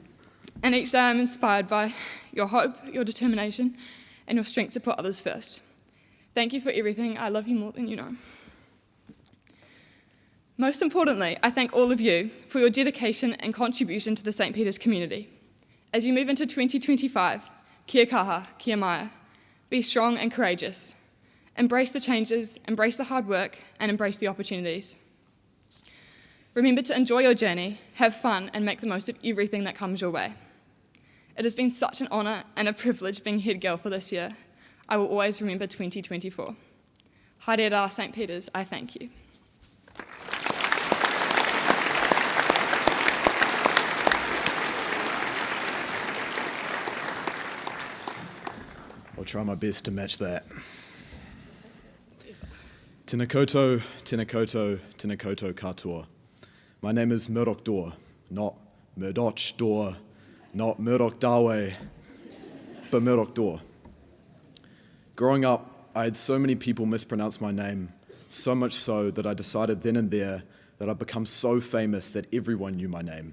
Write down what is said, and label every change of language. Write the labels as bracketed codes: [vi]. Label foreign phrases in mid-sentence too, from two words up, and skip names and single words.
[en] And each day I'm inspired by your hope, your determination, and your strength to put others first. Thank you for everything. I love you more than you know. Most importantly, I thank all of you for your dedication and contribution to the St. Peter's community. As you move into 2025, [mi] kia kaha, kia mai, [en] be strong and courageous. Embrace the changes, embrace the hard work, and embrace the opportunities. Remember to enjoy your journey, have fun, and make the most of everything that comes your way. It has been such an honour and a privilege being head girl for this year. I will always remember 2024. [mi] Haere rā, [en] St. Peter's, I thank you. I'll try my best to match that. [mi] Tēnā koutou, tēnā koutou, tēnā koutou katoa. [en] My name is Murdoch Dor, not Murdoch Dor, not Murdoch Dawe, but Murdoch Dor. Growing up, I had so many people mispronounce my name, so much so that I decided then and there that I'd become so famous that everyone knew my name.